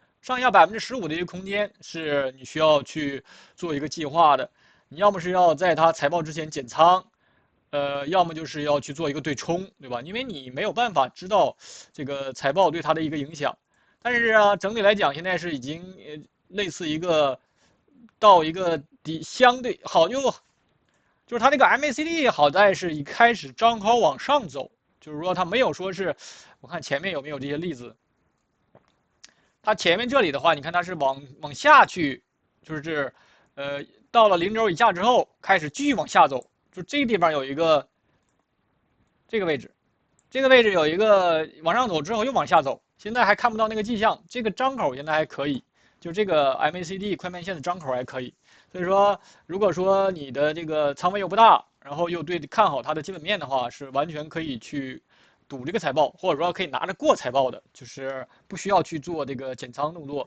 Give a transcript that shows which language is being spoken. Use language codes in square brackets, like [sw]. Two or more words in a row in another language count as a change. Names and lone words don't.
[zh] 上下15%的一個空間是你需要去做一個計劃的，你要麼是要在它財報之前減倉，要麼就是要去做一個對沖，對吧？因為你沒有辦法知道這個財報對它的一個影響。但是啊，整體來講，現在是已經類似一個到一個相對好就是它這個 MACD 好在是一開始張口往上走，就是說它沒有說是，我看前面有沒有這些例子。它前面這裡的話，你看它是往下去，就是到了0 軸以下之後，開始繼續往下走，就這個地方有一個這個位置，這個位置有一個往上走之後又往下走，現在還看不到那個跡象，這個張口現在還可以，就這個 MACD 快慢線的張口還可以，所以說如果說你的這個倉位又不大，然後又對看好它的基本面的話，是完全可以去賭這個財報，或者說可以拿着過財報的，就是不需要去做這個減倉動作。